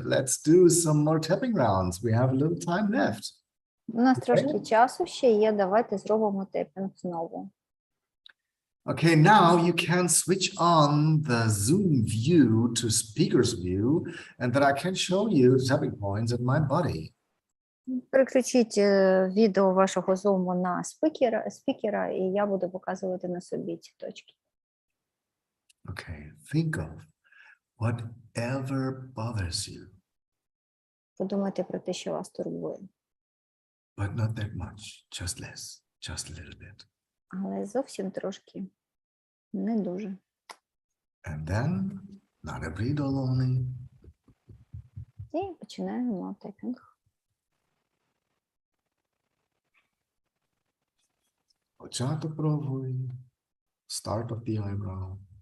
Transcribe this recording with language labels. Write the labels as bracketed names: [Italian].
[English] Let's do some more tapping rounds. We have a little time left. [Ukrainian] У нас трошки часу ще є, давайте зробимо тепінг знову. [English] Okay, now you can switch on the Zoom view to speaker's view, and then I can show you the tapping points in my body. [Ukrainian] Переключіть відео вашого зуму на спікера, і я буду показувати на собі ці точки. [English] Okay, think of whatever bothers you, [Ukrainian] Подумайте про те, що вас турбує. [English] but not that much, just less, just a little bit. [Ukrainian] Але зовсім трошки, не дуже. [English] And then, not долони. [Ukrainian] І починаємо тепінг. Початок брової, [English] start of the eyebrow.